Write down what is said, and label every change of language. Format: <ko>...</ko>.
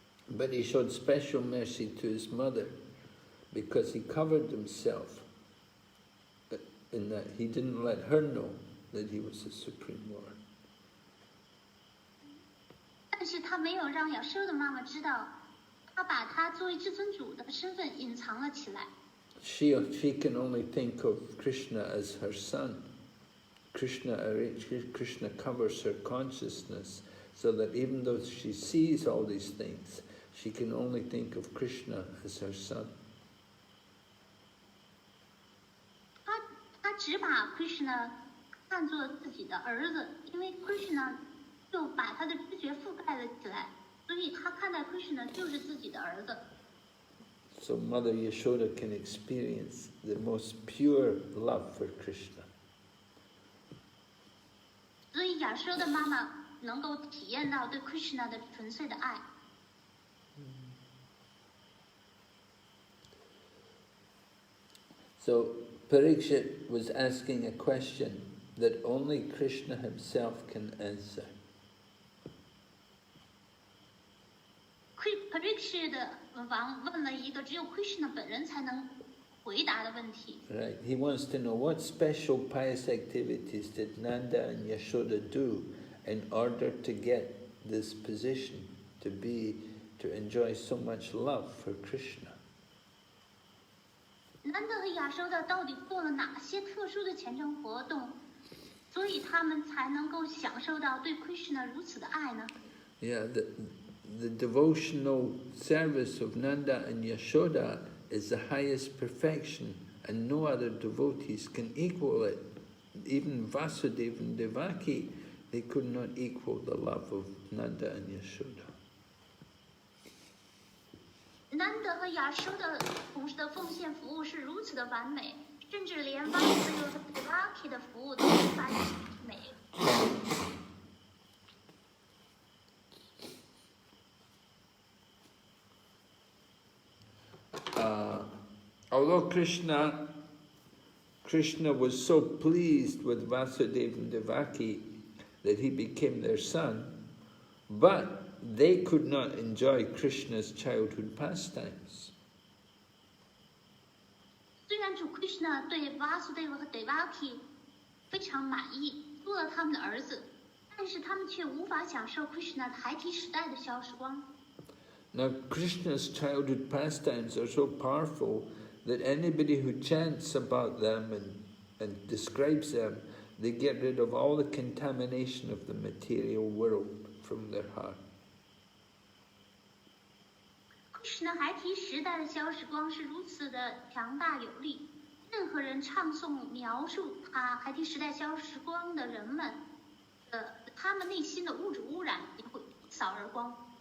<en>But he showed special mercy to his mother because he covered himself in that he didn't let her know that he was the Supreme Lord.</en> <zh>但是他没有让亚修的妈妈知道，他把他作为至尊主的身份隐藏了起来。</zh> <en>She can only think of Krishna as her son. Krishna covers her consciousness so that even though she sees all these things, she can only think of Krishna as her son.</en> <zh>他只把 Krishna 看作自己的儿子，因为 Krishna 就把他的知觉覆盖了起来，所以他看待 Krishna 就是自己的儿子。</zh> <en>So Mother Yashoda can experience the most pure love for Krishna.</en> <zh>所以亚修的妈妈能够体验到对 Krishna 的纯粹的爱。</zh> <en>So Parikshit was asking a question that only Krishna himself can answer.</en> <zh>Parikshit 王问了一个只有 Krishna 本人才能回答的问题。</zh> <en>Right. He wants to know what special pious activities did Nanda and Yashoda do in order to get this position, to enjoy so much love for Krishna.</en> <zh>南德和亚修的到底做了哪些特殊的虔诚活动，所以他们才能够享受到对 Krishna 如此的爱呢？</zh> <en>Yeah, the devotional service of Nanda and Yashoda is the highest perfection, and no other devotees can equal it. Even Vasudeva and Devaki, they could not equal the love of Nanda and Yashoda.</en> <zh>南德和亚修的同时的奉献服务是如此的完美，甚至连 Vasudeva 和 Devaki 的服务都无法媲美。</zh> <en>Although Krishna was so pleased with Vasudeva and Devaki that he became their son, but they could not enjoy Krishna's childhood pastimes.</en> <zh>虽然主 Krishna 对 Vasudeva 和 Devaki 非常满意，做了他们的儿子，但是他们却无法享受 Krishna 孩提时代的小时光。</zh> <en>Now, Krishna's childhood pastimes are so powerful that anybody who chants about them and describes them, they get rid of all the contamination of the material world from their heart.</en> <zh>Krishna 孩提时代的小时光是如此的强大有力，任何人唱诵描述他孩提时代小时光的人们，他们内心的物质污染也会一扫而光。</zh>